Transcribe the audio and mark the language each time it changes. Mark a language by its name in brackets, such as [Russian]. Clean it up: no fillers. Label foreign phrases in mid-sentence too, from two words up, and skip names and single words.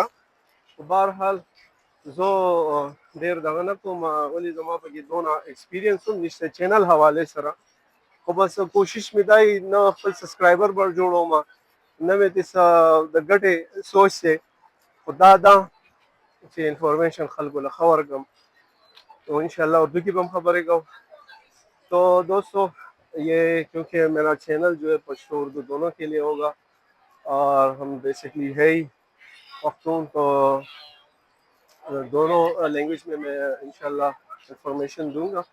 [Pashto] په بهرحال زه ډېر دغه نه کوم ولې زما پکې دونه ایکسپیرینس هم نشته چینل حوالې سره خو بس کوشش مې دا نه خپل سبسکرایبر به جوړوم نه مې څه د ګټې سوچ دی خو دا ده چې انفارمیشن خلکو له ښه ورکړم [Urdu] تو انشاءاللہ اردو کی بھی ہم خبریں گا. تو دوستو یہ کیونکہ میرا چینل جو ہے پشتو اردو دونوں کے لیے ہوگا اور ہم بیسکلی ہے ہی پختون تو دونوں لینگویج میں انشاءاللہ انفارمیشن دوں گا.